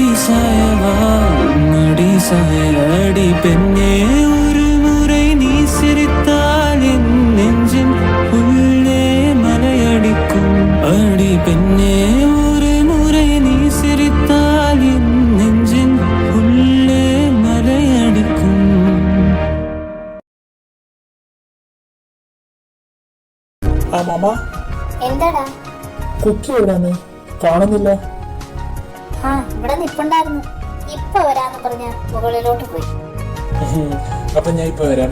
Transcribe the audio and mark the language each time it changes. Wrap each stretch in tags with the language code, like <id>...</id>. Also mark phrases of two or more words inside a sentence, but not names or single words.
<ta>சாயவா அடி சாய அடி பெண்ணே ஒரு முறை நீ சிரித்தால் என் நெஞ்சின் உள்ளே மலையடிக்கும் அடி பெண்ணே ஒரு முறை நீ சிரித்தால் என் நெஞ்சின் உள்ளே மலையடிக்கும்.</ta> <ml>ആ മാമ എന്താടാ? കുക്കി എവിടാന്ന് കാണുന്നില്ല. ആ ഇവിടെ നിപ്പുണ്ടായിരുന്നു. ഇപ്പൊ വരാന്ന് പറഞ്ഞ മുകളിലോട്ട് പോയി. അപ്പൊ ഞാൻ ഇപ്പൊ വരാമേ.</ml>